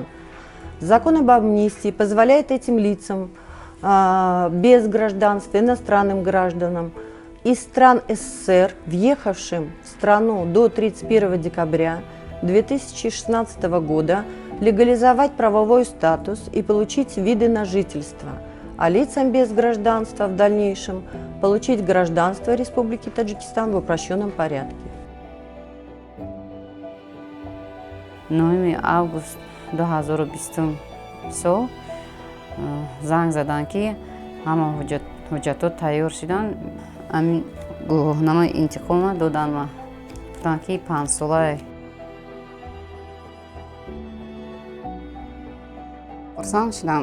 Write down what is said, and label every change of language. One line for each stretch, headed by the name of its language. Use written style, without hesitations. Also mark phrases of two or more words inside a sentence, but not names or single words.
Russian: Закон об амнистии позволяет этим лицам без гражданства, иностранным гражданам из стран СССР, въехавшим в страну до 31 декабря 2016 года, легализовать правовой статус и получить виды на жительство, а лицам без гражданства в дальнейшем получить гражданство Республики Таджикистан в упрощенном порядке.
Tajik: 9 август 2020 сол занг задан ки ҳама ҳуҷҷатот тайёр шидан, ҳамин гувоҳномаи интиқома додан ма. Гуфтанд ки 5 солае. хурсанд шидам.